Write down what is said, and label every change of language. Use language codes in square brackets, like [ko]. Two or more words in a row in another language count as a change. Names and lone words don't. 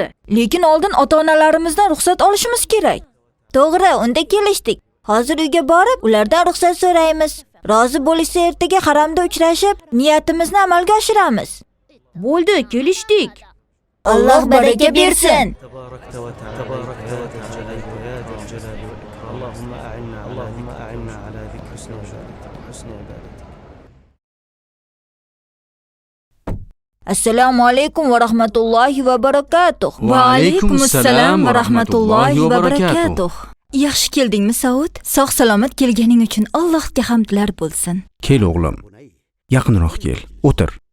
[uz] Lekin oldin ota-onalarimizdan ruxsat olishimiz kerak. To'g'ri, unda kelishdik. Hozir uyga borib, ulardan ruxsat so'raymiz. Rozi bo'lishsa ertaga haramda uchrashib, niyatimizni amalga oshiramiz. Bo'ldi, kelishdik. Alloh baraka bersin. [ar] تباركت وتعاليت يا ذا الجلال والإكرام. اللهم أعنا على ذكر حسن عبادتك. [uz] Assalomu alaykum va rahmatullohi va barakatuh. Va alaykum assalom va rahmatullohi va barakatuh. Yaxshi keldingmi, Saud? Sog' salomat kelganing uchun Allohga hamdlar bo'lsin. Kel o'g'lim. Yaqinroq kel. O'tir.